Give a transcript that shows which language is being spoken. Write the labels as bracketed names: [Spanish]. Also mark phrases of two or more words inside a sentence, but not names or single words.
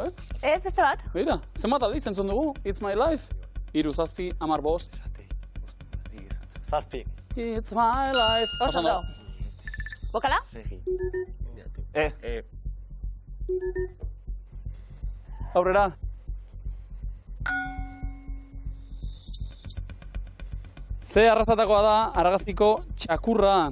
[Basque] Ez, beste bat? Beira, zenbat aldiz entzun dugu, It's My Life. 3, 7, 15. Zazpi. [English] It's my life. [Basque] Oso ondo. Bokala? Aurrera. Ze arrazatakoa da argazkiko txakurra.